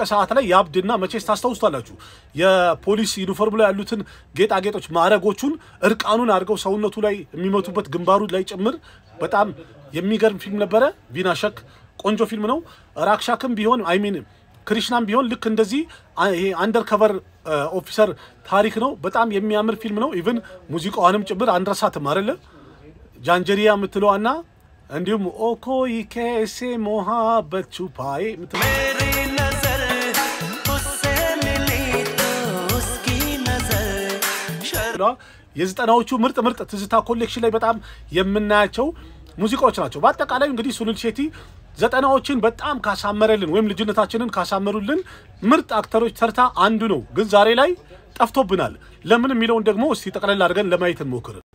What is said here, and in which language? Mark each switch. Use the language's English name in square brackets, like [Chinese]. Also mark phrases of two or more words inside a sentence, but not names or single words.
[Amharic] ሰዓት ላይ ያብድና መቼስ ታስተውስታላችሁ የፖሊስ ዩኒፎርም ላይ ያሉትን ጌጣጌጦች ማረጎቹን እርቃኑን አድርገው ሰውነቱ ላይ የሚመቱበት ግንባሩ ላይ ጭምር በጣም የሚገርም ፊልም ነበር ቪናሸክ ቆንጆ ፊልም ነው ራክሻክም ቢሆን ክሪሽናም ቢሆን ልክ እንደዚህ ይሄ [English] undercover officer [Amharic] ታሪክ ነው በጣም የሚያምር ፊልም ነው ኢቭን ሙዚቃውንም ጭምር አንረሳትም አይደለ ጃንጀሪያ ምትለዋና እንዲሁም ኦኮይ ከሴ ሞሐበት ቹፓይ [Hindi] मेरी नजर उससे मिली तो उसकी नजर [Amharic] የዘጠናዎቹ ምርጥ ትዝታ ኮሌክሽን ላይ በጣም የምናያቸው ሙዚቃዎች ናቸው በአጠቃላይ እንግዲህ ሱኒል ሼቲ ዘጠናዎችን በጣም ካሳመረልን ወይም ልጅነታችንን ካሳመሩልን ምርጥ አክተሮች ተርታ አንዱ ነው ግን ዛሬ ላይ ጠፍቶብናል ለምን የሚለውን ደግሞ እስቲ ተቀለል አድርገን ለማየት እንሞክር